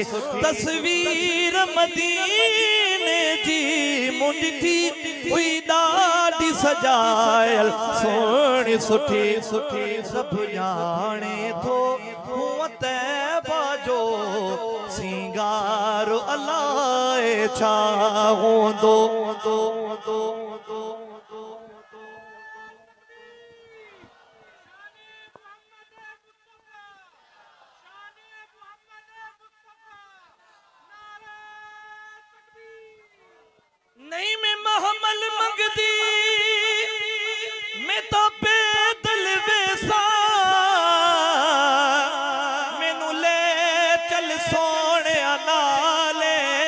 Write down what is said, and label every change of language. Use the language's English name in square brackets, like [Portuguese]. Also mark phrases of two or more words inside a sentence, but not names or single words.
[Sindhi] तस्वीर मदीने जी मुंडी हुई ॾाढी सजायल सोहणी सुठी। सभु ॼाणे थो हूअं तैबा जो सिंगार अलाए छा होंदो। [Punjabi] ਨਹੀਂ ਮੈਂ ਮਹਮਲ ਮੰਗਦੀ ਮੈਂ ਤੋ ਪੈਦਲ ਵੇਸਾ ਮੈਨੂੰ ਲੇ ਚਲ ਸੋਨੇ ਨਾਲੇ।